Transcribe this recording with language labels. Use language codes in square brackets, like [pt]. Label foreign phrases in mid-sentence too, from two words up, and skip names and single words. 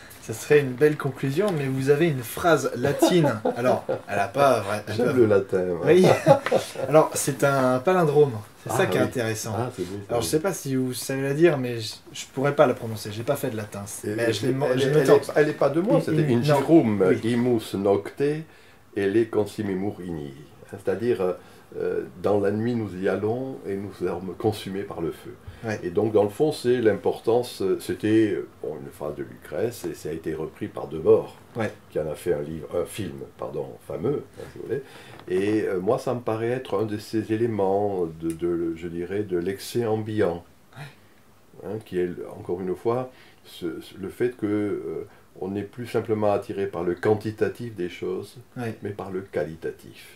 [fr] Ça serait une belle conclusion, mais vous avez une phrase latine. Alors, elle n'a pas... J'aime le latin. Oui. Alors, c'est un palindrome. C'est ça qui est oui. intéressant. Ah, c'est beau, Alors, je sais pas si vous savez la dire, mais je pourrais pas la prononcer. J'ai pas fait de latin. Mais je l'ai noté. Elle n'est pas de moi, c'était non. [la] Ingerum [fr] Oui. [la] imus nocte ele consumimur igni. [fr] C'est-à-dire, dans la nuit, nous y allons et nous sommes consumés par le feu. Ouais. Et donc, dans le fond, c'est l'importance. C'était une phrase de Lucrèce et ça a été repris par Debord, Ouais. qui en a fait un film, fameux, si vous voulez. Et moi, ça me paraît être un de ces éléments, je dirais, de l'excès ambiant, qui est, encore une fois, le fait que on n'est plus simplement attiré par le quantitatif des choses, mais par le qualitatif.